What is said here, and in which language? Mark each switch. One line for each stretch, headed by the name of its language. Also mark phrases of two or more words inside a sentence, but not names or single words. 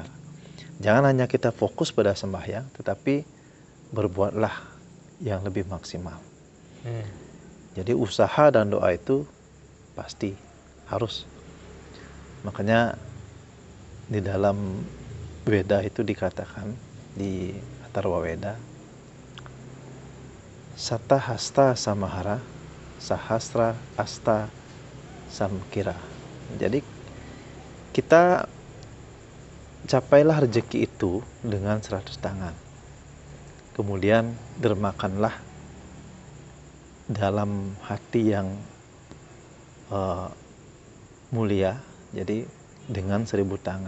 Indonesian: Jangan hanya kita fokus pada sembahyang, tetapi berbuatlah yang lebih maksimal. Jadi usaha dan doa itu pasti harus. Makanya di dalam Weda itu dikatakan, di Atharva Weda,
Sanskrit: शत हस्त समाहर, सहस्र अस्त संकिर.
Indonesian: Jadi kita capailah rezeki itu dengan 100 tangan. Kemudian dermakanlah dalam hati yang mulia, jadi dengan 1000 tangan.